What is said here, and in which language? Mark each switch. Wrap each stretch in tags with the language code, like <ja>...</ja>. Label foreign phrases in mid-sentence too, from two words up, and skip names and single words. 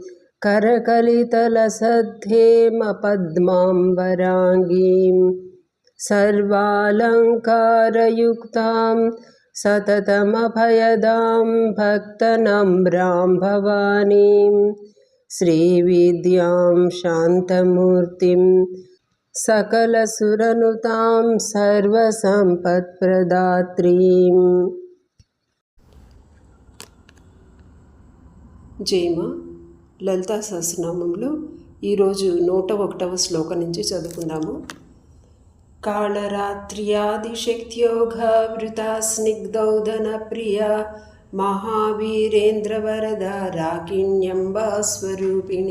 <sa>करकलितलसद्धेमपद्माम्बराङ्गीं सर्वालङ्कारयुक्तां सततमभयदां भक्तनम्रां भवानीं श्रीविद्यां शान्तमूर्तिं सकलसुरनुतां सर्वसम्पत्प्रदात्रीम्।</sa> <te>జయమ లలితా సహస్రనామంలో ఈరోజు 101వ శ్లోకం నుంచి చదువుకుందాము.</te> <sa>కాళరాత్ర్యాదిశక్త్యోగ వృతా స్నిగ్ధౌదన ప్రియ మహావీరేంద్ర వరద రాకిణ్యంబా స్వరూపిణి.</sa>